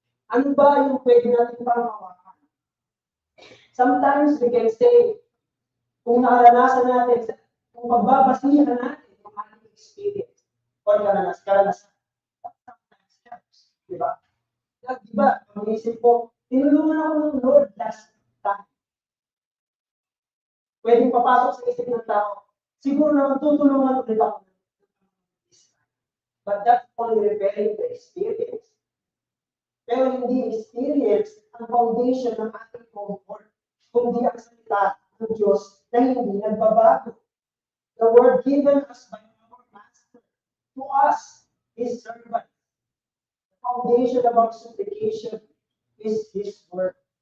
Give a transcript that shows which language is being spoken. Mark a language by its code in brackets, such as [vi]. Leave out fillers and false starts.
[tl] Ano ba yung pwede natin panghawakan? [en] Sometimes we can say, [tl] kung nakaranasan natin, kung pagbabasihan natin yung ating experience or karanasan, [en] sometimes helps. [tl] Diba? Diba, ang isip ko, tinulungan ako ng Lord [en] last time. [tl] Pwedeng papasok sa isip ng tao, siguro naman tutulungan ulit ako [en] this time. But that's only referring to experience. [tl] Pero hindi experience ang foundation ng ating comfort, kundi ang salita ng Diyos na hindi nagbabago. [en] The word given us by our Master to us, His servant. The foundation of our supplication is His word.